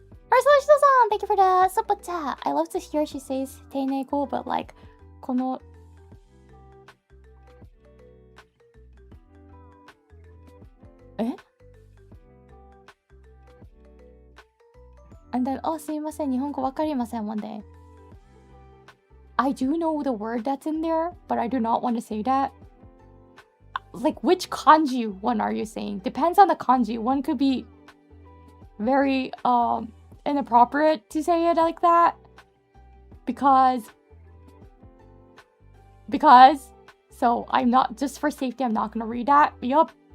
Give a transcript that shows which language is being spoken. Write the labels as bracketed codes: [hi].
[en] There's Shito-san, thank you for the super chat. I love to hear she says teinego, but like, この eh? And then, oh, [ja] すいません、日本語わかりません [en] one day. I do know the word that's in there, but I do not want to say that. Like, which kanji one are you saying? Depends on the kanji. One could be very inappropriate to say it like that. Because so I'm not, just for safety, I'm not gonna read that. Yup.